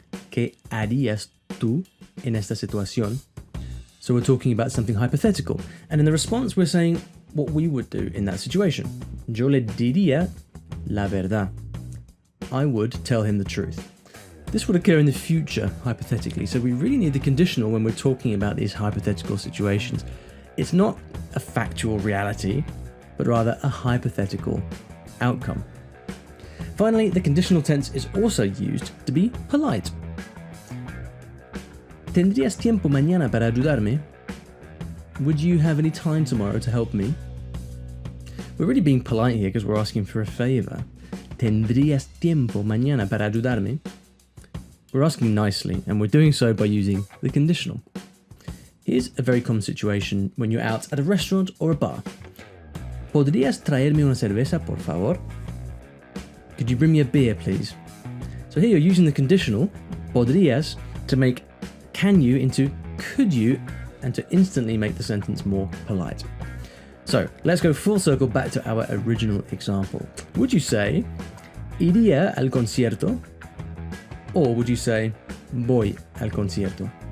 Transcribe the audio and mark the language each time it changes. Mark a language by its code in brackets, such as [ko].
[es] ¿Qué harías tú en esta situación? [en] So we're talking about something hypothetical. And in the response, we're saying what we would do in that situation. [es] Yo le diría la verdad. [en] I would tell him the truth. This would occur in the future, hypothetically, so we really need the conditional when we're talking about these hypothetical situations. It's not a factual reality, but rather a hypothetical outcome. Finally, the conditional tense is also used to be polite. [es] ¿Tendrías tiempo mañana para ayudarme? [en] Would you have any time tomorrow to help me? We're really being polite here because we're asking for a favor. [es] ¿Tendrías tiempo mañana para ayudarme? [en] We're asking nicely, and we're doing so by using the conditional. Here's a very common situation when you're out at a restaurant or a bar. [es] ¿Podrías traerme una cerveza, por favor? [en] Could you bring me a beer, please? So here you're using the conditional, podrías, to make can you into could you, and to instantly make the sentence more polite. So let's go full circle back to our original example. Would you say, [es] iría al concierto? [en] Or would you say, [es] voy al concierto?